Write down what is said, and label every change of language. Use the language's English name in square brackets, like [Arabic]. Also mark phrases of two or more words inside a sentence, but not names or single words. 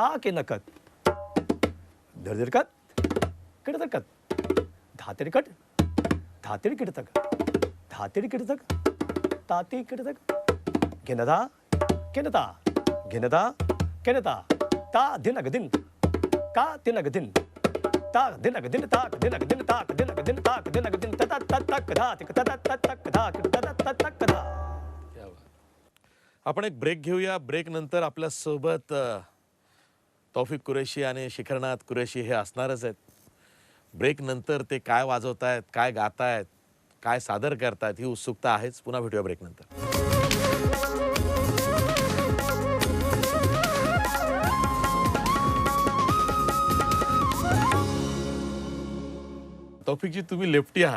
[Hindi] किनकत, धडधडकत, किडतकत, धातिडकट, धातिड किडतक, धातिड किडतक, ताती किडतक, गिनदा, किनता, गिनदा, किनता, ता दिनक दिन, का दिनक दिन, ता दिनक दिन, ताक दिनक दिन, ताक दिनक दिन, ताक दिनक दिन, तत तत तक धा तिक तत तत तक धा तिक तत तत तक धा. क्या बात. [Marathi] आपण एक ब्रेक घेऊया. ब्रेक नंतर आपल्या सोबत तौफिक कुरेशी आणि शिखरनाथ कुरेशी हे असणारच आहेत. ब्रेक नंतर ते काय वाजवतायत, काय गातायत, काय सादर करतायत, ही उत्सुकता आहेच. पुन्हा भेटूया ब्रेक नंतर. तौफिकजी, तुम्ही लेफ्टी आहात.